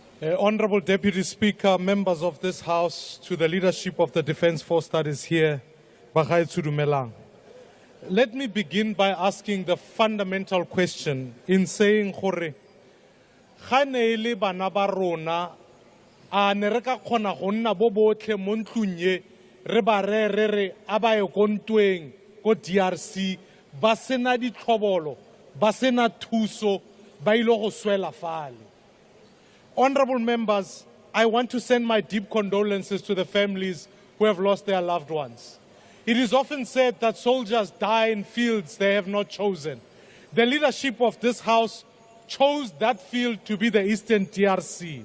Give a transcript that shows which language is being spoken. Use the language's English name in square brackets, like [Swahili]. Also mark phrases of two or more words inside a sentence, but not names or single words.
[English] Honorable Deputy Speaker, members of this House, to the leadership of the Defence Force that is here, [Tswana] Bagaetsho dumelang. [English] Let me begin by asking the fundamental question in saying, [Tswana] Gore, ga ne le bana ba rona a ne re ka kgona go nna bo botlhe mo ntlong ye re ba re a ba ye ko ntweng ko DRC ba sena ditlhobolo ba sena thuso ba ile go swela fale. [English] Honorable members, I want to send my deep condolences to the families who have lost their loved ones. It is often said that soldiers die in fields they have not chosen. The leadership of this House chose that field to be the Eastern DRC.